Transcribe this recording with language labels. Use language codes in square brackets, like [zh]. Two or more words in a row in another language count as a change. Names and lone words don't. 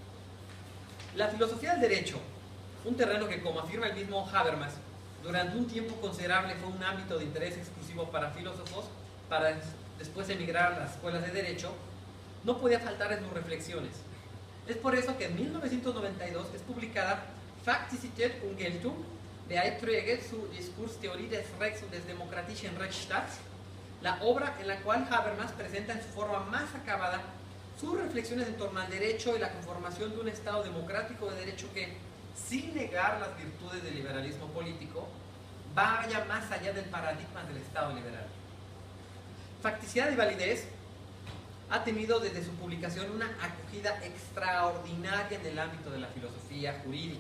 [es] La filosofía del derecho, un terreno que, como afirma el mismo Habermas, durante un tiempo considerable fue un ámbito de interés exclusivo para filósofos, para después emigrar a las escuelas de derecho, no podía faltar en sus reflexiones. Es por eso que en 1992 es publicada Fakticität und Geltung, Beiträge zu Diskurstheorie des Rechts und des demokratischen Rechtsstaats, la obra en la cual Habermas presenta en su forma más acabada sus reflexiones en torno al derecho y la conformación de un Estado democrático de derecho que, sin negar las virtudes del liberalismo político, vaya más allá del paradigma del Estado liberal. Facticidad y validez ha tenido desde su publicación una acogida extraordinaria en el ámbito de la filosofía jurídica.